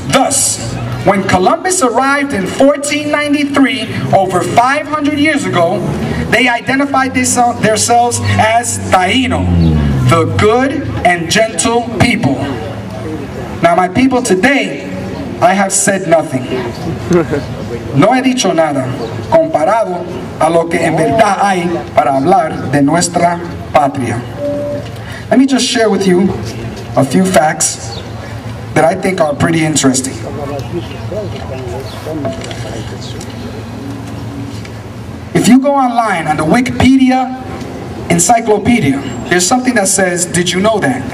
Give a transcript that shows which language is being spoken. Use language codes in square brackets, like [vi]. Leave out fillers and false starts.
[en] Thus, when Columbus arrived in 1493, over 500 years ago, they identified themselves as Taino, the good and gentle people. Now, my people, today, I have said nothing. [es] No he dicho nada comparado a lo que en verdad hay para hablar de nuestra patria. [en] Let me just share with you a few facts that I think are pretty interesting. If you go online on the Wikipedia encyclopedia, there's something that says, did you know that?